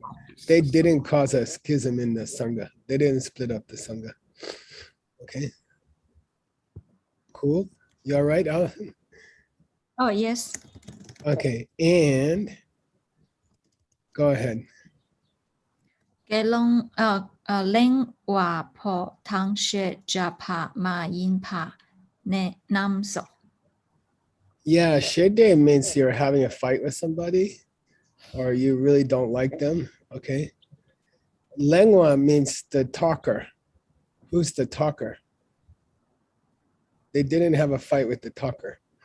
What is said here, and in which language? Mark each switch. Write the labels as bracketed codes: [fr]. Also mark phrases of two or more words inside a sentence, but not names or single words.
[en] They didn't cause a schism in the Sangha. They didn't split up the Sangha. Okay. Cool. You all right, Alison? Oh yes. Okay, and go ahead. [bo] Gelong Leng wa po tang she japa ma yin pa ne nam so. [en] Yeah, shede means you're having a fight with somebody or you really don't like them. Okay. Lengua means the talker. Who's the talker? They didn't have a fight with the talker.